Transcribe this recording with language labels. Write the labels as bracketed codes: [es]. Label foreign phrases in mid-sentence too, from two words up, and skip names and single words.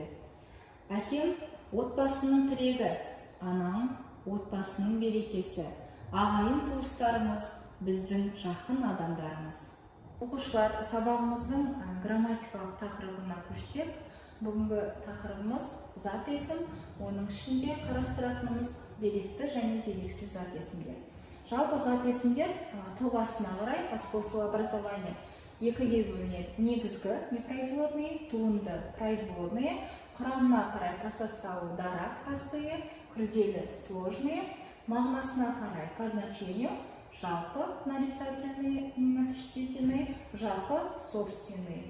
[kk] Әкем отбасының тірегі, анам отбасының берекесі, ағайын туыстарымыз біздің жақын адамдарымыз. Оқушылар, сабағымыздың грамматикалық тақырыбына көшсек, бүгінгі тақырыбымыз зат есім, оның ішінде қарастыратынымыз деректі және дерексіз зат есімдер. Жалпы зат есімдер тұлғасына қарай [ru] по способу образования [kk] екіге бөлінеді. Негізгі непроизводные, туынды производные, құрамына қарай [ru] по составу [kk] дарак простые, күрделі сложные, мағынасына қарай [ru] по значению [kk] жалпы [ru] нарицательные, существительные, [kk] жалпы собственные.